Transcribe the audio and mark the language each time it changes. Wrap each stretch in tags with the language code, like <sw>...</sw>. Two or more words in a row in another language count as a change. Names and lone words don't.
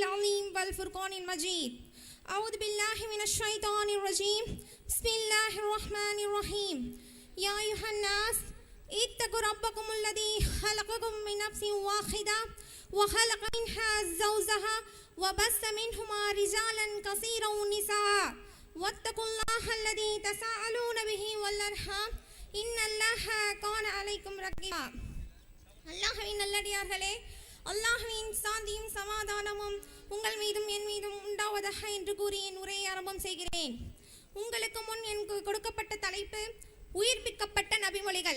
<ar>العظيم والفرقان المجيد أعوذ بالله من الشيطان الرجيم بسم الله الرحمن الرحيم يا أيها الناس اتقوا ربكم الذي خلقكم من نفس واحدة وخلق منها زوجها وبث منهما رجالا كثيرا ونساء واتقوا الله الذي تساءلون به والأرحام إن الله كان عليكم رقيبا.</ar> <ta>அல்லாஹ்வின் நல்லடியார்களே, அல்லாஹ்வின் சாந்தியும் சமாதானமும் உங்கள் மீதும் என் மீதும் உண்டாவதாக என்று கூறி என் உரையை ஆரம்பம் செய்கிறேன். உங்களுக்கு முன் எனக்கு கொடுக்கப்பட்ட தலைப்பு உயிர்ப்பிக்கப்பட்ட நபிமொழிகள்.</ta>